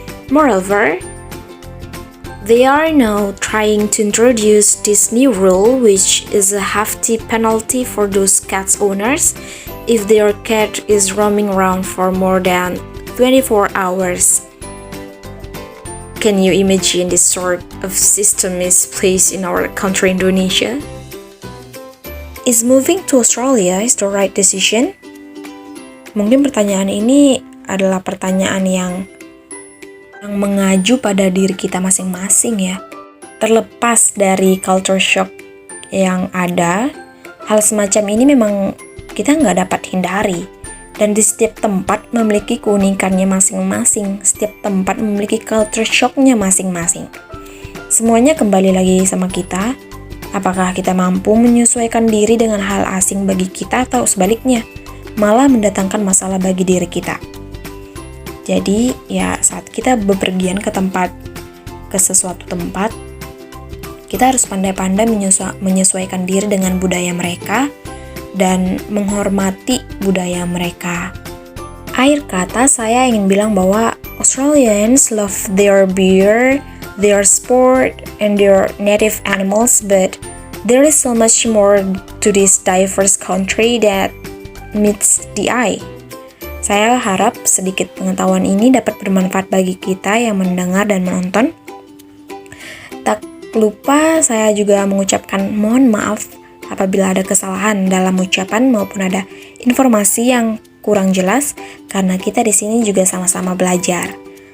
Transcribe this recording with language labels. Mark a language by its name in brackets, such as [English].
[English] Moreover, they are now trying to introduce this new rule, which is a hefty penalty for those cats owners if their cat is roaming around for more than 24 hours. Can you imagine this sort of system is placed in our country, Indonesia? Is moving to Australia is the right decision? [Indonesian] Mungkin pertanyaan ini adalah pertanyaan yang mengacu pada diri kita masing-masing ya. Terlepas dari culture shock yang ada, hal semacam ini memang kita nggak dapat hindari. Dan di setiap tempat memiliki keunikannya masing-masing, setiap tempat memiliki culture shock-nya masing-masing. Semuanya kembali lagi sama kita, apakah kita mampu menyesuaikan diri dengan hal asing bagi kita atau sebaliknya, malah mendatangkan masalah bagi diri kita. Jadi ya saat kita bepergian ke sesuatu tempat, kita harus pandai-pandai menyesuaikan diri dengan budaya mereka, dan menghormati budaya mereka. Akhir kata, saya ingin bilang bahwa [English] Australians love their beer, their sport, and their native animals, but there is so much more to this diverse country that meets the eye. [Indonesian] Saya harap sedikit pengetahuan ini dapat bermanfaat bagi kita yang mendengar dan menonton. Tak lupa saya juga mengucapkan mohon maaf apabila ada kesalahan dalam ucapan maupun ada informasi yang kurang jelas, karena kita di sini juga sama-sama belajar.